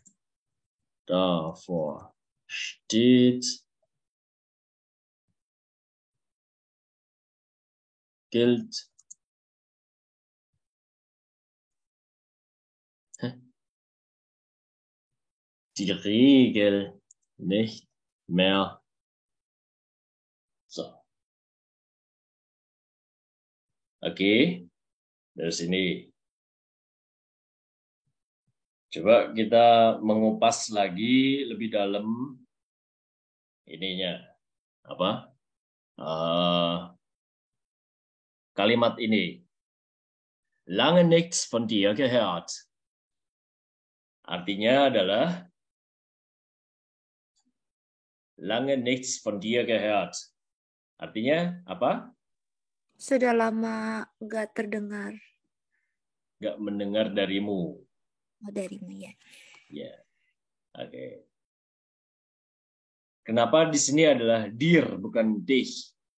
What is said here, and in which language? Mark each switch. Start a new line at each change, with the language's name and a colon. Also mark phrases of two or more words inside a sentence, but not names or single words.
German: davor steht, gilt die Regel nicht mehr. So.
Indonesian: Oke, dari sini. Coba kita mengupas lagi lebih dalam ininya. Apa? Kalimat ini.
German: Lange nichts von dir gehört.
Indonesian: Artinya adalah
German: lange nichts von dir gehört.
Indonesian: Artinya apa? Sudah lama nggak terdengar. Nggak mendengar darimu. Oh, darimu ya. Ya, oke. Kenapa di sini adalah dir bukan dich?